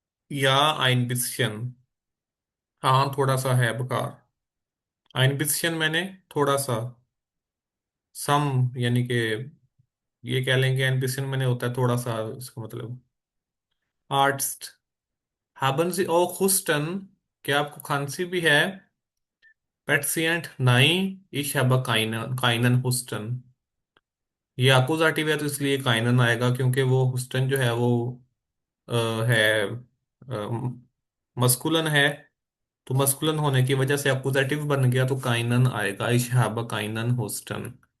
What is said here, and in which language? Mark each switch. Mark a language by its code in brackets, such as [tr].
[hi] या [de] ein bisschen, [hi] हाँ थोड़ा सा है बुखार। [de] ein bisschen [hi] मैंने थोड़ा सा, सम यानी कि ये कह लेंगे ein bisschen मैंने होता है थोड़ा सा, इसका मतलब। Arts [de] haben Sie auch Husten, [hi] क्या आपको खांसी भी है। [de] Patient nein ich habe keinen Husten। [hi] ये अकुजाटिव है तो इसलिए काइनन आएगा, क्योंकि वो हुस्टन जो है वो अ, है मस्कुलन है। तो मस्कुलन होने की वजह से अकुजाटिव बन गया तो काइनन आएगा, [de] ich habe keinen Husten।